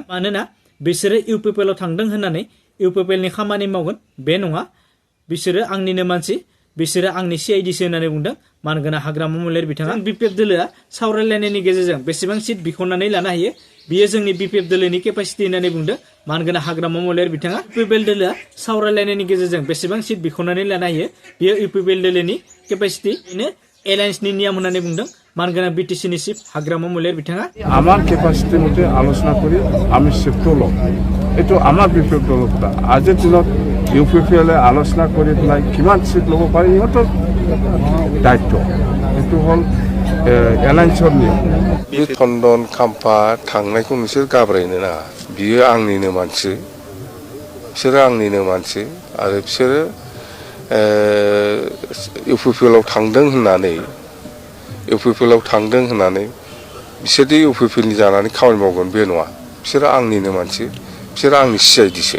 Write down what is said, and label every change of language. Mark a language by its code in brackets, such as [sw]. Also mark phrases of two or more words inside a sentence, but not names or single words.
[brx] मानोना बिसोरो इउपिपिएलआव थांदों होननानै इउपिपिएलनि खामानि मावगोन बे नङा बिसोरो आंनिनो मानसि बिसोरो आंनि सिआइडिसो होननानै बुंदों मानगोनां हाग्रामा महिलारि बिथाङा बिपिएफ दोलोआ सावरायलायनायनि गेजेरजों बेसेबां सिट बिख'नानै लानो हायो बियो जोंनि बिपिएफ दोलोनि केपासिटि होननानै बुंदों मानगोनां हाग्रामा महिलारि बिथाङा इउपिपिएल दोलोआ सावरायलायनायनि गेजेरजों बेसेबां सिट बिख'नानै लानो हायो बियो इउपिपिएल दोलोनि केपासिटि एलायन्सनि नियम होननानै बुंदं मानगोनां बिटिसिनि चिफ हाग्रामा महिलारि बिथाङा [as] আমার ক্যাপাসিটি মতে আলোচনা কৰি আমি সিটটো লওঁ এইটো আমাৰ বিপিএফ দলৰ কথা আজিৰ দিনত ইউপিপিএলে আলোচনা কৰি পেলাই কিমান সিট ল'ব পাৰি ইহঁতৰ দায়িত্ব এইটো হ'ল एलायन्सफोरनि [brx] बे थन्दन खाम्फा थांनायखौ नोंसोर गाब्रायनो नाङा बियो आंनिनो मानसि बिसोरो आंनिनो मानसि आरो बिसोरो इउपिपिएलआव थांदों होननानै बिसोरदि इउपिपिएलनि जानानै खामानि मावगोन बे नङा बिसोरो आंनिनो मानसि बिसोरो आंनि सिआइडिसो